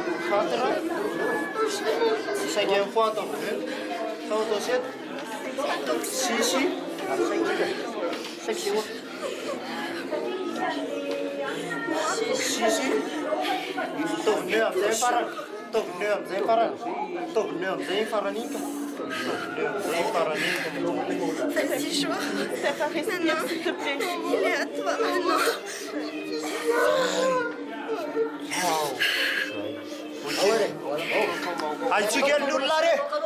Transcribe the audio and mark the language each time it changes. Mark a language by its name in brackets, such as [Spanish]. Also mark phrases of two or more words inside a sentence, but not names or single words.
[Malagasy] 4, [French] 5e fois [Malagasy] atao bleu, atao 7, 6, 5 [French] c'est où [Malagasy] 6, atao bleu amizay farany, atao bleu amizay farany, atao bleu amizay faranika, atao bleu amizay faranika. [French] Vas-y, joue. T'as pas respiré, s'il te plaît. Il est à toi maintenant. [Malagasy] Ai tsy kely ny olona re.